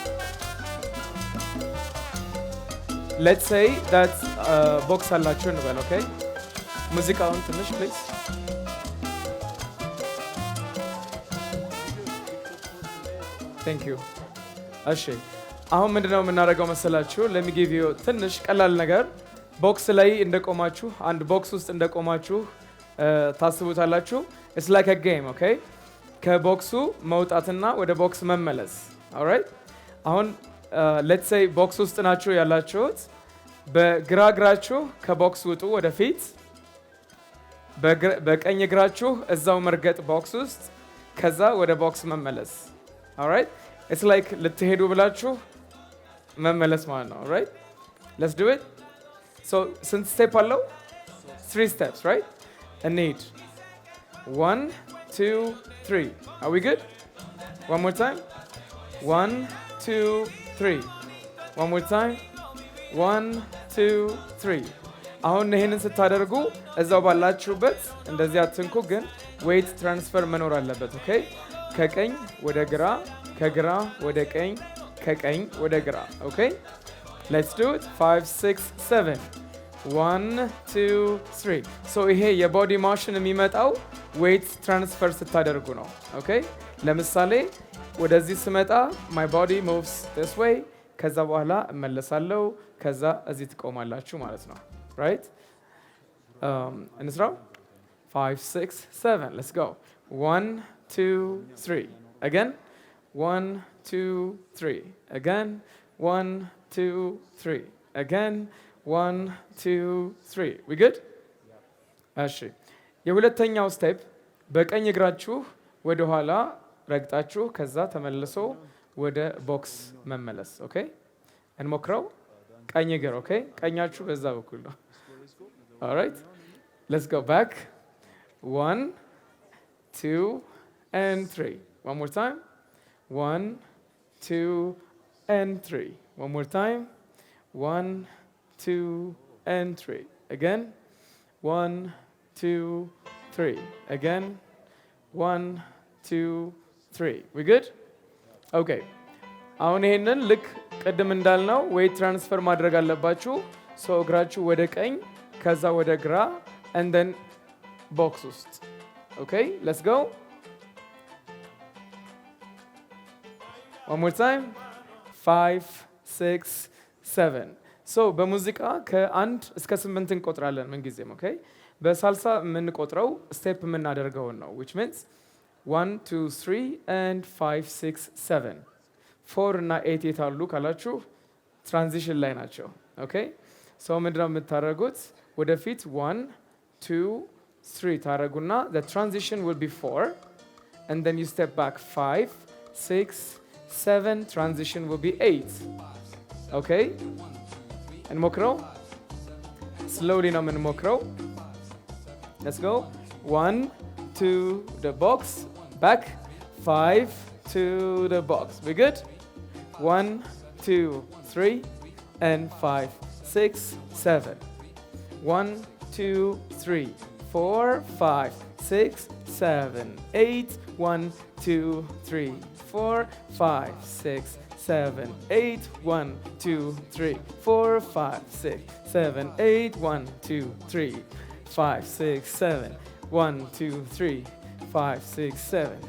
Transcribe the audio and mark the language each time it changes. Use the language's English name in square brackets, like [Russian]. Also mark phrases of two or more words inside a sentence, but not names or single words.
[English] let's say that box [Amharic] አላችሁ እንበል። ኦኬ ሙዚቃውን ትንሽ ፕሊዝ። [English] thank you። [Amharic] እሺ አሁን ምንድነው የምናደርገው መሰላችሁ? [English] let me give you [Amharic] ትንሽ ቀላል ነገር። ቦክስ ላይ እንደቆማችሁ አንድ ቦክስ ውስጥ እንደቆማችሁ ታስቡታላችሁ። [English] it's like a game okay? [Amharic] ከቦክሱ መውጣትና ወደ ቦክስ መመለስ። alright አሁን [English] let's say [Amharic] ቦክስ ውስጥ ናችሁ ያላችሁት። በግራ እግራችሁ ከቦክስ ውጡ ወደፊት። በቀኝ እግራችሁ እዛው መርገጥ ቦክስ ውስጥ፣ ከዛ ወደ ቦክስ መመለስ። [English] alright it's like [Amharic] ልትሄዱ ብላችሁ መመለስ ማለት ነው። [English] alright let's do it. so since step አለው 3 steps right? እንሂድ 1 2 3. are we good? one more time 1 2 3. one more time 1 2 3. [Amharic] አሁን ይሄንን ስታደርጉ እዛው ባላችሁበት እንደዚህ አትንኩ፣ ግን [English] weight transfer [Amharic] መኖር አለበት። ኦኬ ከቀኝ ወደ ግራ፣ ከግራ ወደ ቀኝ፣ ከቀኝ ወደ ግራ። [English] okay let's do it [Amharic] 5 6 7 1 2 3. ሶ ይሄ [English] body motion [Amharic] የሚመጣው [English] weight transfer [Amharic] ስታደርጉ ነው። ኦኬ ለምሳሌ ወደዚህ ስመጣ [English] my body moves this way፣ [Amharic] ከዛ በኋላ እመለሳለሁ፣ ከዛ እዚህ ትቆማላችሁ ማለት ነው። right እንስራው [English] 5 6 7 let's go 1 2 3 again 1 2 3 again 1 2 3 again 1 2 3. we good? [Amharic] እሺ የሁለተኛው ስቴፕ በቀኝ እግራችሁ ወደ ኋላ ረግጣችሁ ከዛ ተመልሶ ወደ ቦክስ መመለስ። ኦኬ እንሞክረው። ቀኝ እግር ኦኬ ቀኛችሁ በዛ በኩል ነው። [English] alright let's go back 1 2 and 3. one more time 1 2 and 3. one more time 1 2 and 3. again 1 2 3. again 1 2 3. we good? [Amharic] okay አሁን ይሄንን ልክ ቅድም እንዳልነው [English] weight transfer [Amharic] ማድረግ አለባችሁ። ሶ እግራችሁ ወደ ቀኝ ከዛ ወደ ግራ [English] and then [Amharic] ቦክስ ውስጥ። [English] okay let's go one more time 5 6 7. [Amharic] ሶ በሙዚቃ ከ1 እስከ 8 እንቆጥራለን ምን ጊዜም። ኦኬ በሳልሳ የምንቆጥረው ስቴፕ የምናደርገውን ነው [English] which means 1 2 3 and 5 6 7. [Amharic] 4 እና 8 የታሉ ካላችሁ ትራንዚሽን ላይ ናቸው። ኦኬ ሶ ምንድነው የምታደርጉት? ወደፊት 1 2 3 ታረጉና [English] the transition will be 4 and then you step back 5 6 7 transition will be 8 okay [Amharic] እንሞክረው slowly ነው የምንሞክረው [English] let's go 1 2 the box back 5 to the box we good 1 2 3 and 5 6 7 1 2 3 4 5 6 7 8 1 2 3 4 5 6 7 8 1 2 3 4 5 6 7 8 1 2 3 5 6 7 1 2 3 5 6 7